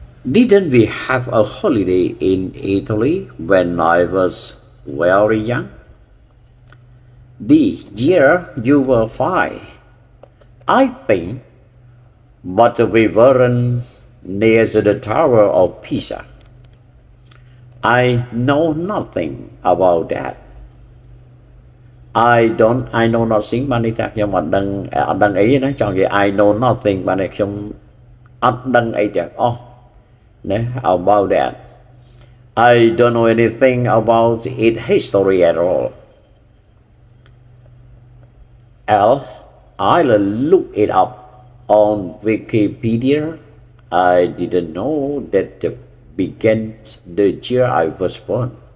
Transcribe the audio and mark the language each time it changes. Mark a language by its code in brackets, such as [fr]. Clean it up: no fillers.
[en] Didn't we have a holiday in Italy when I was very young? D. Yeah, you were 5. I think, but we weren't near the Tower of Pisa. I know nothing about that. I know nothing [km] បាននេះថាខ្ញុំអត់ដឹងអីណាចង់និយាយ I know nothing បាននេះខ្ញុំអត់ដឹងអីទាំងអស់ណា [en] about that. I don't know anything about its history at all. L. I'll look it up on Wikipedia. I didn't know that began the year I was born.